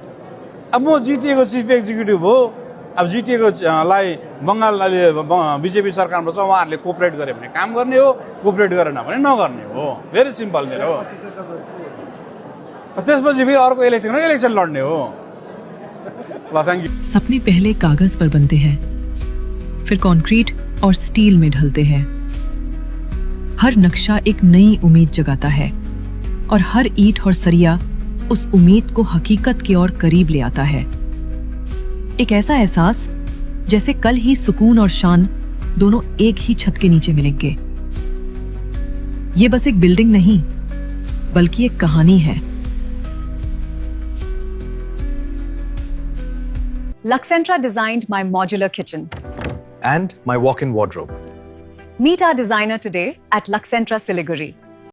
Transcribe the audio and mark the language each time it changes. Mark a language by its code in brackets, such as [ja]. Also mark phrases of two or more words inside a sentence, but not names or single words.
[ne] अब म जिटिएको [en] chief executive [ne] हो। अब जिटिएको लाई बङ्गाल बिजेपी सरकारमा छ, उहाँहरूले कोअपरेट गरे भने काम गर्ने हो, कोअपरेट गरेन भने नगर्ने हो। [en] very simple मेरो। [ne] त्यसपछि फेरि अर्को इलेक्सन लड्ने हो। [en] ल, thank you. [hi] सपने पहले कागज पर बनते हैं, फिर कंक्रीट और स्टील में ढलते हैं। हर नक्शा एक नई उम्मीद जगाता है और हर ईंट और सरिया उस उम्मीद को हकीकत के और करीब ले आता है। एक ऐसा एहसास जैसे कल ही सुकून और शान दोनों एक ही छत के नीचे मिलेंगे। ये बस एक बिल्डिंग नहीं बल्कि एक कहानी है। [en] Luxentra designed my modular kitchen and my walk-in wardrobe. Meet our designer today at Luxentra Siliguri.